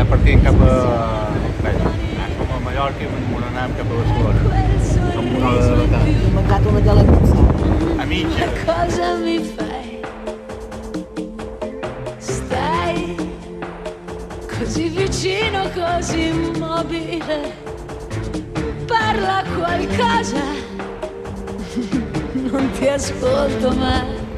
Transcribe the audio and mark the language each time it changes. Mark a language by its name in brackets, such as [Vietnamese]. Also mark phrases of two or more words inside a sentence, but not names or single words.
[Catalan] sortint cap a... Bé, som a Mallorca i anàvem cap a Barcelona. Som una hora de retard. Ho he mangiat una galeta. A mitja. [Italian] Cosa mi fai? Stai così vicino, così immobile. Parla qualcosa, non ti ascolto mai.